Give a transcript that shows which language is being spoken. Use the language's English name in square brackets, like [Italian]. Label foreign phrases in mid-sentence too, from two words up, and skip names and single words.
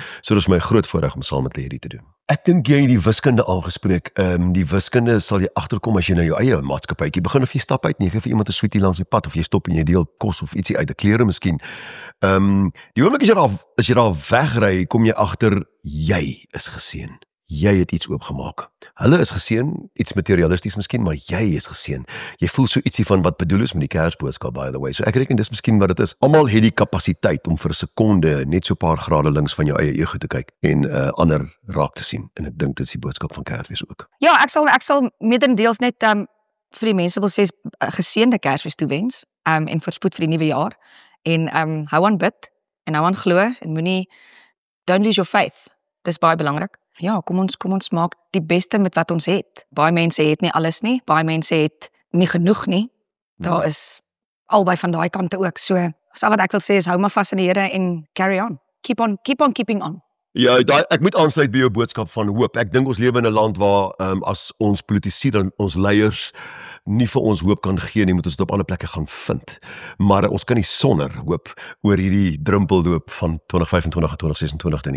[Afrikaans] So dis my groot voorreg om saam met hierdie te doen. Ek dink jy die wiskunde aangespreek, die wiskunde sal jy agterkom as jy na jou eie maatskappytjie begin of jy stap uit en jy gee vir iemand 'n sweetie langs die pad of jy stop en jy deel kos of ietsie uit, 'n klere miskien. Die oomblik as jy daar wegry, kom jy agter jy is geseën. Jy het iets oopgemaak. Hulle is geseën, iets materialisties miskien, maar jy is geseën. Jy voel so ietsie van wat bedoel is met die Kersboodskap, [English] by the way. [Afrikaans] So ek reken dis miskien wat dit is. Almal het die kapasiteit om vir 'n sekonde net so 'n paar grade links van jou eie ego te kyk en ander raak te sien. En ek dink dit is die boodskap van Kersfees ook. Ja, ek sal meerendeels net vir die mense wil sê geseënde Kersfees toewens en voorspoed vir die nuwe jaar. En hou aan bid en hou aan glo en moenie [English] don't lose your faith. [Afrikaans] Dis baie belangrik. Ja, kom ons maak die beste met wat ons het. Baie mense het nie alles nie, baie mense het nie genoeg nie. Daar is albei van daai kante ook. So, al wat ek wil sê is hou maar vas in die Here en [English] carry on. Keep on keeping on. [Afrikaans] Ja, ek moet aansluit by jou boodskap van hoop. Ek dink ons lewe in 'n land waar as ons politici dan ons leiers nie vir ons hoop kan gee nie, moet ons dit op ander plekke gaan vind. Maar ons kan nie sonder hoop oor hierdie drempelloop van 2025 en 2026 te nie.